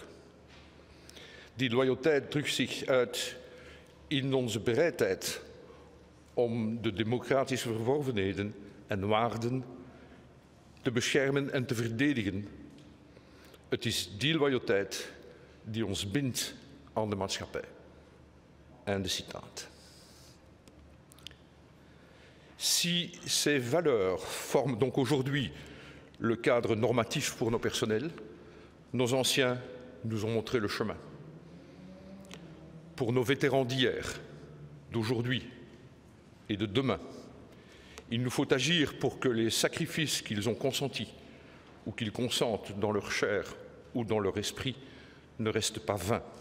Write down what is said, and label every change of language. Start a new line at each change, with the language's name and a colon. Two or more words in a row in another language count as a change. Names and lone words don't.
Dutch: Die loyaliteit drukt zich uit in onze bereidheid om de democratische verworvenheden en waarden te beschermen en te verdedigen. Het is die loyaliteit die ons bindt aan de maatschappij. Einde citaat.
French: Si ces valeurs forment donc aujourd'hui le cadre normatif pour nos personnels, nos anciens nous ont montré le chemin. Pour nos vétérans d'hier, d'aujourd'hui et de demain, il nous faut agir pour que les sacrifices qu'ils ont consentis ou qu'ils consentent dans leur chair ou dans leur esprit ne restent pas vains.